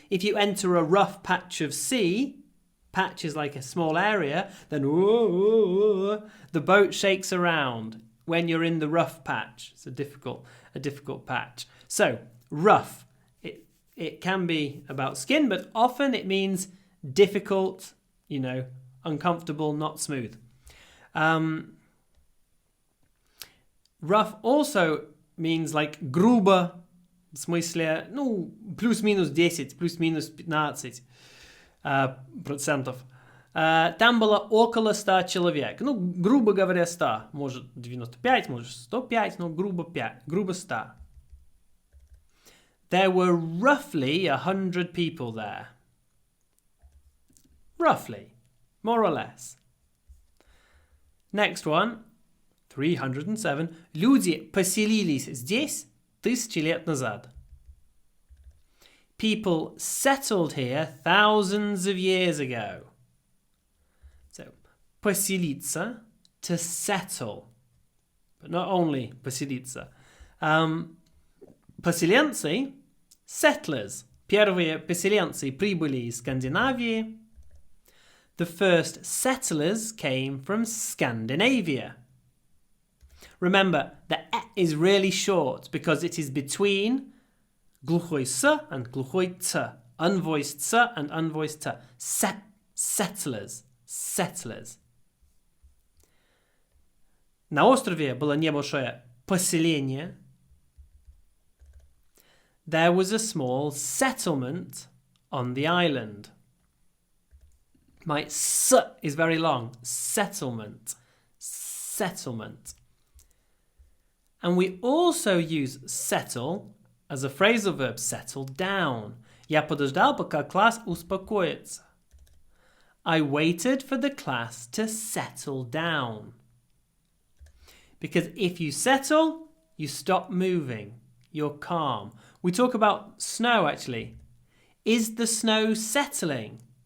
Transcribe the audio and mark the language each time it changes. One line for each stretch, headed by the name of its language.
English: If you enter a rough patch of sea, patch is like a small area, then the boat shakes around when you're in the rough patch. It's a difficult patch. So, rough. It can be about skin, but often it means difficult, uncomfortable, not smooth. Rough also means like
Russian: грубо, в смысле, плюс-минус 10, плюс-минус 15 процентов. Там было около 100 человек. Грубо говоря, 100. Может 95, может 105, но грубо 100.
English: There were roughly 100 people there. Roughly. More or less. Next one, 307.
Russian: Люди поселились здесь 1000 лет назад.
English: People settled here thousands of years ago. So, поселиться, to settle. But not only поселиться. Поселенцы, settlers.
Russian: Первые поселенцы прибыли из Скандинавии.
English: The first settlers came from Scandinavia. Remember, the e is really short because it is between
Russian: глухой с
English: and
Russian: глухой ц.
English: Unvoiced s and unvoiced t. Settlers. Settlers.
Russian: На острове было небольшое поселение.
English: There was a small settlement on the island. My s is very long. Settlement. Settlement. And we also use settle as a phrasal verb, settle down.
Russian: Я подождал, пока класс успокоится.
English: I waited for the class to settle down. Because if you settle, you stop moving. You're calm. We talk about snow, actually. Is the snow settling?